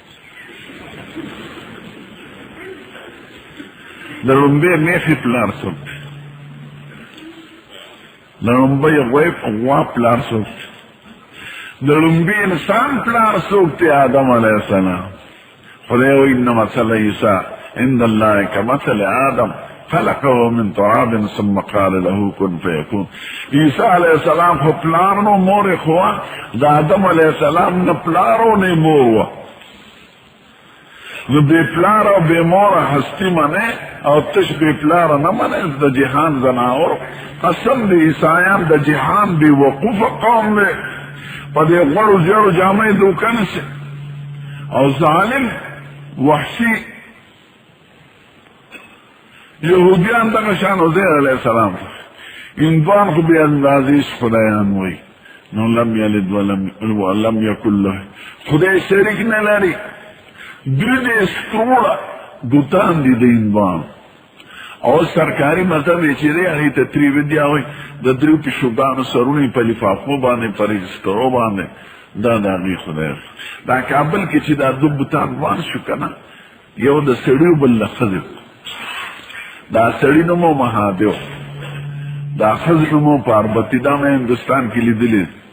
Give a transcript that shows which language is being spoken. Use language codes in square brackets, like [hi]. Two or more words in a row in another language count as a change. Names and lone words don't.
[ps] د ړومبۍ میښې پلار څوک دی د ړومبۍ غوا پلار څوک دی د ړومبي انسان پلار څوک دی آدم علیه السلام خدای وایي [ar] ان مثل عیسی عند الله کمثل آدم خلقه من تراب ثم قال له كن فيكون [ps] عیسی [ar] علیه السلام [ps] خو پلار نو مور یې خو د آدم [ar] علیه السلام [ps] نه پلار او نه مور وه نو بې پلار او بې موره هستي منې او تش بې پلاره نه منې د جهان زناور قسم د عیسایان د جهان بې وقوفه قوم دی په دې غوړو زیړو جامې دوکه نشي او ظالم وحشي یهودیان دغه شان عزیر [ar] علیه السلام [ps] هندوان خو بې اندازې خدایان وایي نو [ar] لم یلد ولم یکن له [ps] خدای شریک نه لري دوی د سکروړه بوتان دي د هندوان او سرکاري مذهب یې چې دی هغې ته تریودیا وایي د دریو پیشوګانو سرونه یې په لفافو باندې په رجسټرو باندې دا د هغې خدای دا کابل کې چې دا دو بوتان وار شو که نه یو د سړي بل د ښځې دا سړي نوم و مهادیو دا ښځې نوم و پاربتي دا مې هندوستان کې لیدلې